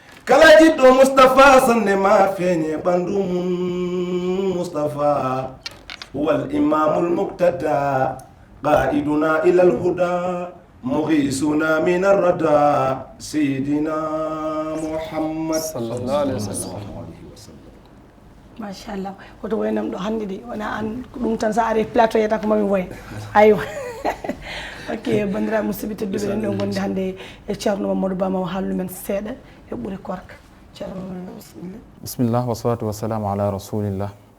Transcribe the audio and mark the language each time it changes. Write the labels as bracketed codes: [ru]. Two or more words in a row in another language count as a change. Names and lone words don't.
[ff] Kala jiddo Mustafa sanne ma fenye bandu mun Mustafa. [ar] هو الإمام المقتدى. قائدنا إلى الهدى مغيثنا من الردى سيدنا محمد صلى الله عليه وسلم. Machallah. [ff] Koto woynam ɗo hannde de, wona an ko ɗum tan sa ari plateau yiyata ko mami woy. Aywa. Ok, bandiraɓe musidɓe tedduɓe, en ɗo gondi hannde e Ceerno Mamadou Ba, ma o haalnu men seeɗa e ɓuri korka. Ceerno, bisimilla. [ar] بسم الله والصلاة والسلام على رسول الله.